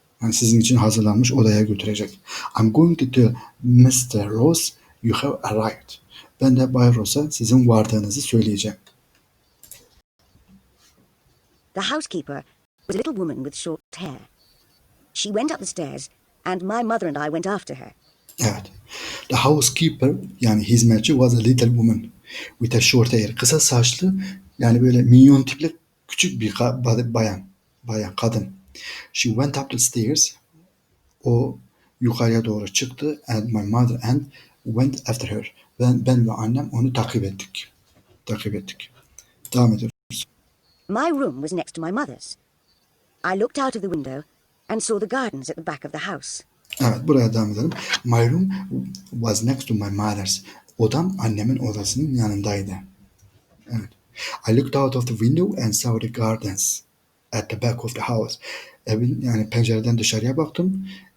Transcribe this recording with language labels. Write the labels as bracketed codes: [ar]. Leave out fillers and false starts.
[tr] Yani sizin için hazırlanmış odaya götürecek. [en] I'm going to tell Mr. Ross you have arrived. [tr] Ben de Bay Ross'a sizin vardığınızı söyleyeceğim. [en] The housekeeper was a little woman with short hair. She went up the stairs, and my mother and I went after her. [tr] Evet. [en] The housekeeper [tr] yani hizmetçi [en] was a little woman with a short hair. [tr] Kısa saçlı yani böyle minyon tipli küçük bir bayan, kadın. [en] She went up the stairs. [tr] O yukarıya doğru çıktı. [en] And my mother and went after her. [tr] Ben ve annem onu takip ettik. Devam ediyoruz. [en] My room was next to my mother's. I looked out of the window and saw the gardens at the back of the house. [tr] Evet, buraya devam edelim. [en] My room was next to my mother's. [tr] Odam annemin odasının yanındaydı. Evet. [en] I looked out of the window and saw the gardens at the back of the house. [tr] Evin yani pencereden dışarıya baktım.